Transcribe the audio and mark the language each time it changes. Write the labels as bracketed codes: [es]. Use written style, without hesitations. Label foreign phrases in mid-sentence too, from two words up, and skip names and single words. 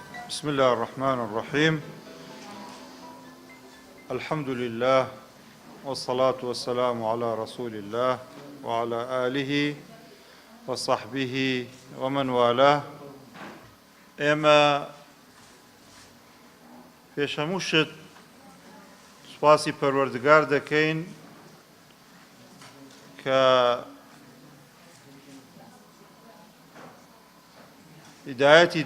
[ar] بسم الله الرحمن الرحيم الحمد لله والصلاة والسلام على رسول الله وعلى آله وصحبه ومن والاه ئێمە [ckb] پێشەموو شت سوپاسی پەروەردگار دەکەین کە هیدایەتی